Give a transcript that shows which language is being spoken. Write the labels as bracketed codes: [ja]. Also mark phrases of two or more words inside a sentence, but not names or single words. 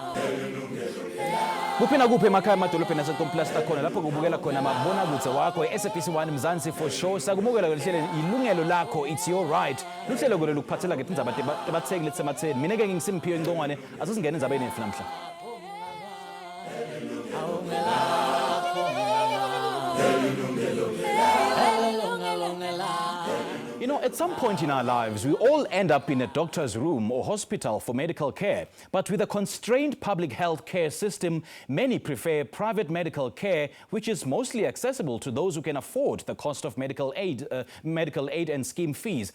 [ss] Kuphina kuphi emakhaya amadolobheni aseComplasta khona lapho kubukela khona amabonakudze wakho SABC 1 Mzansi [en] for sure [ss] sakumukela kuhlelo Yilungelo Lakho [en] it's your right [ss] luhlelo kule lokuphathela ke indzaba tebatheki letsematheni mina ke ngisimphiwe ingcongwane asisingena indzabeni yethu namhla. [en] You know, at some point in our lives, we all end up in a doctor's room or hospital for medical care. But with a constrained public health care system, many prefer private medical care, which is mostly accessible to those who can afford the cost of medical aid and scheme fees.